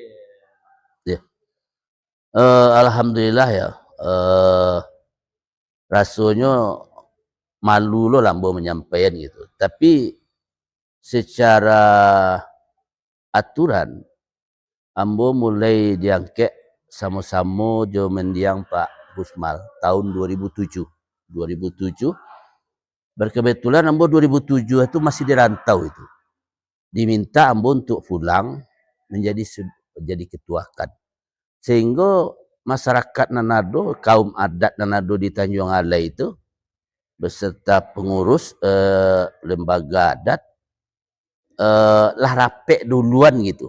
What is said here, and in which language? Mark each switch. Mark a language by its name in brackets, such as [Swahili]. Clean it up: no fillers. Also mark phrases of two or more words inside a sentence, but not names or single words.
[Minangkabau] Ya. Alhamdulillah ya. Rasanya malu lo lambo menyampaikan gitu. Tapi secara aturan ambo mulai diangkat sama-sama jo mendiang Pak Gusmal tahun 2007. Berkebetulan ambo 2007 itu masih di rantau itu. Diminta ambo untuk pulang menjadi ketuakan. Sehingga masyarakat Nanado, kaum adat Nanado di Tanjung Alai itu beserta pengurus lembaga adat lah rapek duluan gitu.